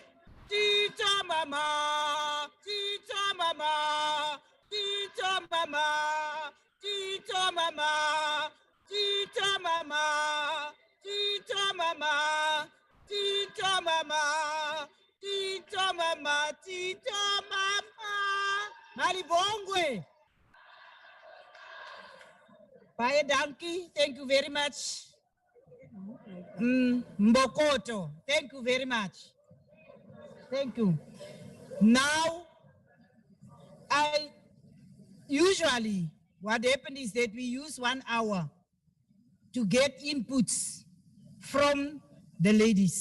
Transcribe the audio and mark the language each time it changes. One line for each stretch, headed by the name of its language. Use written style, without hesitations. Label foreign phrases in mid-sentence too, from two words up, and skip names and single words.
Zulu: Tito mama! Tito mama! Tito mama! Tito mama! Tito mama! Tito mama! Tito mama! Tito mama! Tito mama! Malibongwe!
Afrikaans: Baie dankie,
English: thank you very much. Mbokoto, thank you very much. Thank you. Now, usually what happens is that we use 1 hour to get inputs from the ladies.